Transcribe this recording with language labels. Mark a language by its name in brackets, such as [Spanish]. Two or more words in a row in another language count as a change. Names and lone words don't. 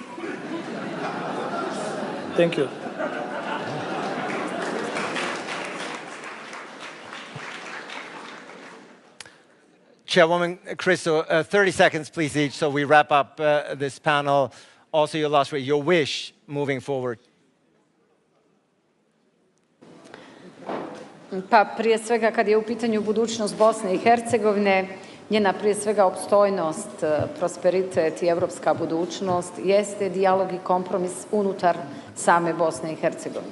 [English] Thank you. Chairwoman Christo, 30 seconds, please, each, so we wrap up this panel. Also, your last word, your wish moving forward. [Bosnian] Pa prije svega kad je u pitanju budućnost Bosne i Hercegovine, njena prije svega opstojnost, prosperitet i evropska budućnost jeste dijalog i kompromis unutar same Bosne i Hercegovine.